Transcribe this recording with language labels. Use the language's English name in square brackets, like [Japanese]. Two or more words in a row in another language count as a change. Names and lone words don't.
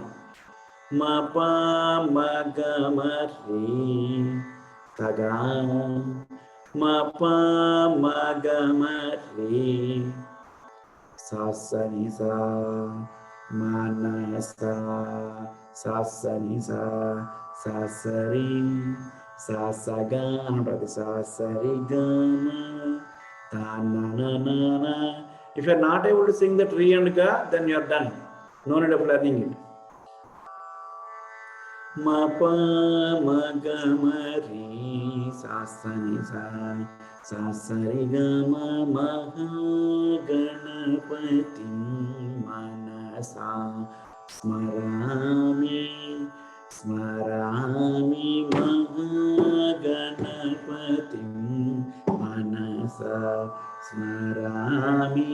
[Telugu] మా ప మ గ మ రే సగా మా ప మ గ మ రే సా స ని సా మా నా సా సా స ని సా సా స రి సా స గ అని ఉంటుంది. సా స రి గ మ తా నా నా నా నా. [English] If you are not able to sing that re and ga, then you are done. No need of learning it. [Sanskrit] म प म ग म रे स स नि स स स रि ग म म ह गणपति मनसा स्मरामि స్మరామి మహాగణపతి మనసా స్మరామి.